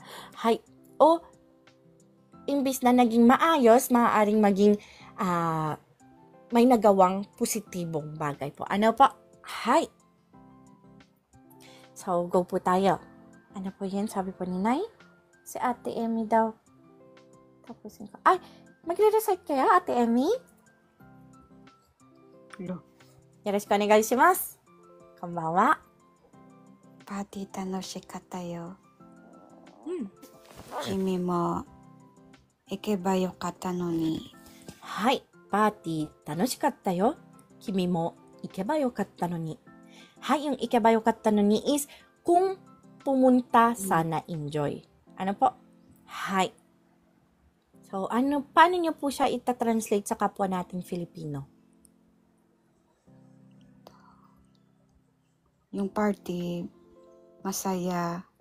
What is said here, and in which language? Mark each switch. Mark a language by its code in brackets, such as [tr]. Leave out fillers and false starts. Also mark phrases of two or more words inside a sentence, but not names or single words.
[tl] Hi, imbis na naging maayos, maaaring maging may nagawang positibong bagay po. Ano po? Hi. So, go po tayo. Ano po yan? Sabi po ni Nay? Si Ate Emmy daw. Tapusin ko. Ay, magre-recite kaya, Ate Emmy? [ja] よろしくお願いします. Konbanwa. パーティー楽しかったよ。君も行けばよかったのに。はい。パーティー楽しかったよ。君も行けばよかったのに。 [tl] Hi, yung [ja] 行けばよかったのに [tl] is kung pumunta sana enjoy. Ano po? Hi. So, paano nyo po siya ita-translate sa kapwa nating Filipino? Yung party, masaya.